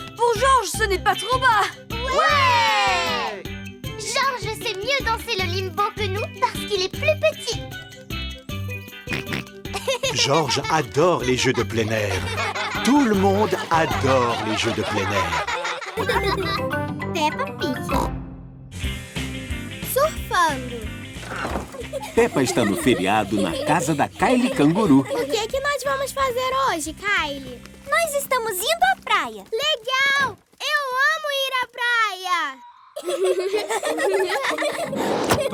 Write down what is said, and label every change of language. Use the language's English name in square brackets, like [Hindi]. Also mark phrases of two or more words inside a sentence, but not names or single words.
[French] Pour Georges, ce n'est pas trop bas. Ouais! Georges sait mieux danser le limbo que nous parce qu'il est plus petit. Georges adore les jeux de plein air. Tout le monde adore les jeux de plein air. [Portuguese] Peppa Pig. Surfando. Peppa está no feriado na casa da Kylie Canguru. O que nós vamos fazer hoje, Kylie? Nós estamos indo à praia. Legal! Eu amo ir à praia.